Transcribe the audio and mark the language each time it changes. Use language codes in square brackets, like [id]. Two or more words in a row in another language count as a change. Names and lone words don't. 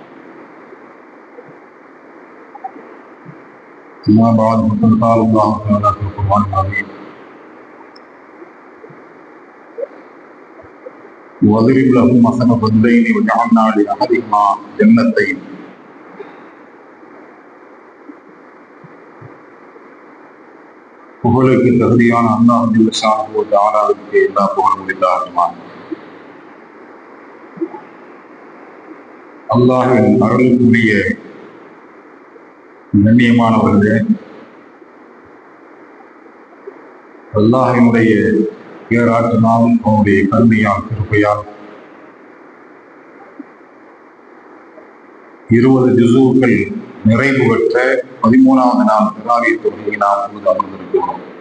[ar] أما بعد فقد قال الله تعالى في القرآن العظيم: وَاضْرِبْ لَهُم مَّثَلَ الرَّجُلَيْنِ وَجَعَلْنَا لِأَحَدِهِمَا جَنَّتَيْنِ. [ta] புகழுக்கு தகுதியான அல்லாஹ் [ar] جل شأنه وتعالى [ta] எல்லா புகழும் உரித்தாகுமா. அல்லாஹ்வின் அருளுக்குரிய கண்ணியமானவர்களே, அல்லாஹ்வினுடைய பேராற்றலால் அவனுடைய கருணையால் கிருபையால் 20 ஜுஸூக்கள் நிறைவு பெற்ற 13வது நாள் தராவீஹ் தொழுகையை நாம் அமர்ந்திருக்கிறோம்.